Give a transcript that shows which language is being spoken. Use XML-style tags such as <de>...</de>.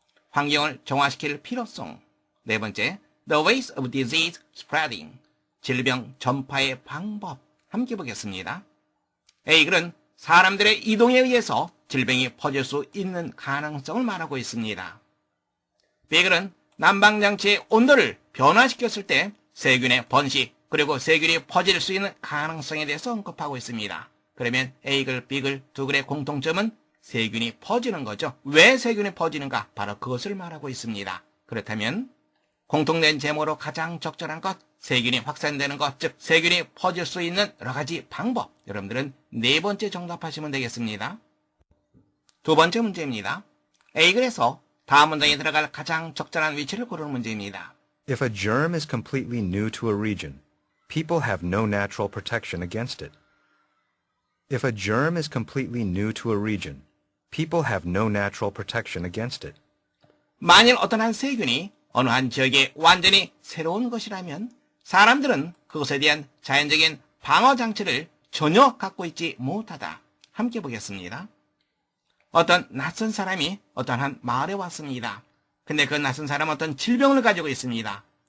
<ko>환경을 정화시킬 필요성.</ko> <en>네 번째, the ways of disease spreading.</en> <ko>질병 전파의 방법. 함께 보겠습니다. A글은 사람들의 이동에 의해서 질병이 퍼질 수 있는 가능성을 말하고 있습니다. B글은 난방장치의 온도를 변화시켰을 때 세균의 번식 그리고 세균이 퍼질 수 있는 가능성에 대해서 언급하고 있습니다. 그러면 A글, B글 두 글의 공통점은 세균이 퍼지는 거죠. 왜 세균이 퍼지는가? 바로 그것을 말하고 있습니다. 그렇다면 공통된 제목으로 가장 적절한 것, 세균이 확산되는 것, 즉 세균이 퍼질 수 있는 여러 가지 방법. 여러분들은 네 번째 정답하시면 되겠습니다. 두 번째 문제입니다. A글에서 다음 문장에 들어갈 가장 적절한 위치를 고르는 문제입니다.</ko> <en>If a germ is completely new to a region, people have no natural protection against it. If a germ is completely new to a region, people have no natural protection against it.</en> <ko>만일 어떤 한 세균이 어느 한 지역에 완전히 새로운 것이라면 사람들은 그것에 대한 자연적인 방어 장치를 전혀 갖고 있지 못하다. 함께 보겠습니다. 어떤 낯선 사람이 어떤 한 마을에 왔습니다. 근데 그 낯선 사람은 어떤 질병을 가지고 있습니다.</ko>